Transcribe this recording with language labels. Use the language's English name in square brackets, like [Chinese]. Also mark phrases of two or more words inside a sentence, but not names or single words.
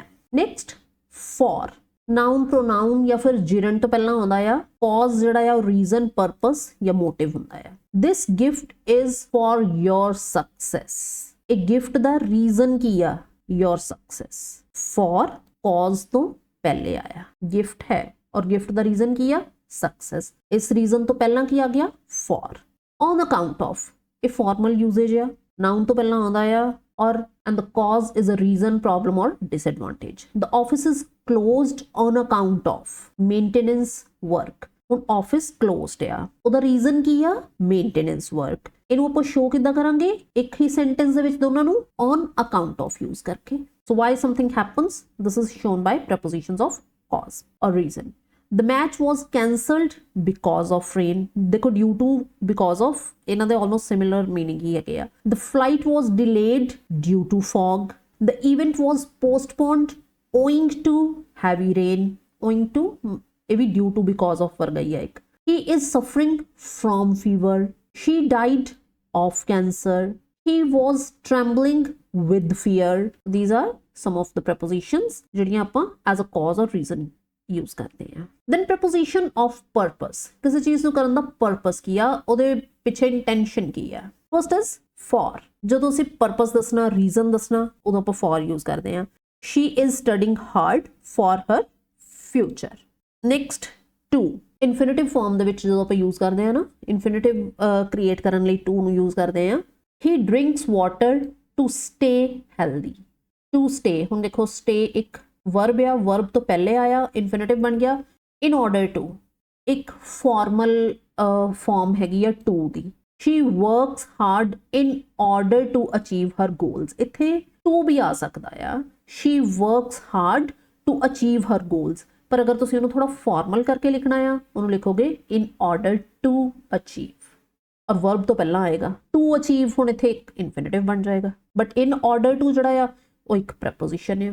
[English] next for, noun pronoun [Punjabi] ਜਾਂ ਫਿਰ gerund ਤੋਂ ਪਹਿਲਾਂ ਆਉਂਦਾ ਆ, cause ਜਿਹੜਾ ਆ [English] reason, purpose [Punjabi] ਜਾਂ motive ਹੁੰਦਾ ਆ। [English] this gift is for your success, [Punjabi] ਇੱਕ ਗਿਫ਼ਟ ਦਾ ਰੀਜ਼ਨ ਕੀ ਆ [English] your success. for cause [Punjabi] ਤੋਂ ਪਹਿਲੇ ਆਇਆ, ਗਿਫ਼ਟ ਹੈ ਔਰ ਗਿਫ਼ਟ ਦਾ ਰੀਜ਼ਨ ਕੀ ਆ ਸਕਸੈੱਸ, ਇਸ ਰੀਜ਼ਨ ਤੋਂ ਪਹਿਲਾ ਕੀ ਆ ਗਿਆ ਫ਼ੌਰ। [English] on account of, ये formal usages [Punjabi] ਆ, ਨਾਊਨ ਤੋਂ ਪਹਿਲਾ ਆਂਦਾ ਆ ਔਰ [English] and the cause is a reason, problem or disadvantage. The office is closed on account of maintenance work. [Punjabi] ਹੁਣ [English] office closed [Punjabi] ਆ, ਉਹਦਾ reason ਕੀ ਆ? [English] maintenance work. [Punjabi] ਇਹਨੂੰ ਆਪਾਂ show ਕਿੱਦਾਂ ਕਰਾਂਗੇ? ਇੱਕ ਹੀ sentence ਦੇ ਵਿੱਚ ਦੋਨਾਂ ਨੂੰ [English] on account of use [Punjabi] ਕਰਕੇ. [English] So why something happens? This is shown by prepositions of cause or reason. The match was cancelled because of rain. देखो due to, because of, [Punjabi] ਇਹਨਾਂ ਦੇ [English] almost similar meaning [Punjabi] ਹੀ ਹੈਗੇ ਆ. [English] The flight was delayed due to fog. The event was postponed owing to heavy rain. Owing to, [Punjabi] ਇਹ ਵੀ [English] due to, because of [Punjabi] ਵਰਗਾ ਹੀ ਹੈ ਇੱਕ. [English] He is suffering from fever. She died of cancer. He was trembling with fear. These are some of the prepositions [Punjabi] ਜਿਹੜੀਆਂ ਆਪਾਂ [English] as a cause or reason use [Punjabi] ਕਰਦੇ ਆ. [English] Then preposition of purpose. [Punjabi] ਕਿਸੇ ਚੀਜ਼ ਨੂੰ ਕਰਨ ਦਾ purpose ਕੀ ਆ, ਉਹਦੇ ਪਿੱਛੇ intention ਕੀ ਆ. [English] First is for. [Punjabi] ਜਦੋਂ ਅਸੀਂ purpose ਦੱਸਣਾ, reason ਦੱਸਣਾ, ਉਦੋਂ ਆਪਾਂ [English] for use [Punjabi] ਕਰਦੇ ਆ. [English] She is studying hard for her future. Next, to. Infinitive form [Punjabi] ਦੇ ਵਿੱਚ ਜਦੋਂ ਆਪਾਂ use ਕਰਦੇ ਆ ਨਾ, [English] infinitive create [Punjabi] ਕਰਨ ਲਈ to ਨੂੰ use ਕਰਦੇ ਆ. [English] He drinks water to stay healthy. To stay, [Punjabi] ਹੁਣ ਦੇਖੋ stay ਇੱਕ verb ਆ, verb ਤੋਂ ਪਹਿਲੇ ਆਇਆ, infinitive ਬਣ ਗਿਆ. [English] In order to, ਇੱਕ formal form [Punjabi] ਹੈਗੀ ਆ [English] to ਦੀ. She works hard in order to achieve her goals. [Punjabi] ਇੱਥੇ to ਵੀ ਆ ਸਕਦਾ ਆ. [English] She works hard to achieve her goals. [Punjabi] ਪਰ ਅਗਰ ਤੁਸੀਂ ਉਹਨੂੰ ਥੋੜਾ formal ਕਰਕੇ ਲਿਖਣਾ ਆ, ਉਹਨੂੰ ਲਿਖੋਗੇ [English] in order to achieve. [Punjabi] ਔਰ verb ਤੋਂ ਪਹਿਲਾਂ ਆਏਗਾ. [English] To achieve [Punjabi] ਹੁਣ ਇੱਥੇ ਇੱਕ infinitive ਬਣ ਜਾਏਗਾ. [English] But in order to [Punjabi] ਜਿਹੜਾ ਆ, ਉਹ ਇੱਕ preposition ਆ.